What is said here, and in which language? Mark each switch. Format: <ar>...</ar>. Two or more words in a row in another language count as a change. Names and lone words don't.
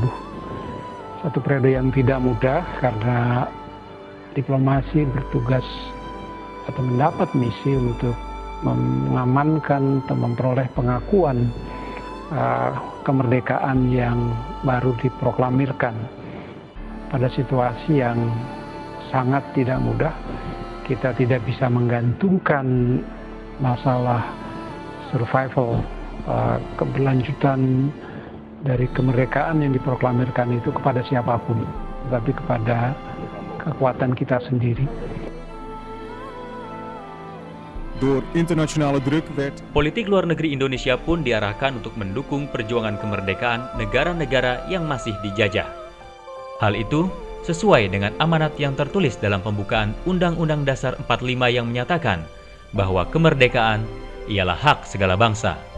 <id>Satu periode yang tidak mudah karena diplomasi bertugas atau mendapat misi untuk mengamankan atau memperoleh pengakuan kemerdekaan yang baru diproklamirkan pada situasi yang sangat tidak mudah. Kita tidak bisa menggantungkan masalah survival, keberlanjutan dari kemerdekaan yang diproklamirkan itu kepada siapapun, tetapi kepada kekuatan kita sendiri.</id> <nl>Door internationale druk werd...</nl> <id>Politik luar negeri Indonesia pun diarahkan untuk mendukung perjuangan kemerdekaan negara-negara yang masih dijajah. Hal itu sesuai dengan amanat yang tertulis dalam pembukaan Undang-Undang Dasar 45 yang menyatakan bahwa kemerdekaan ialah hak segala bangsa.</id>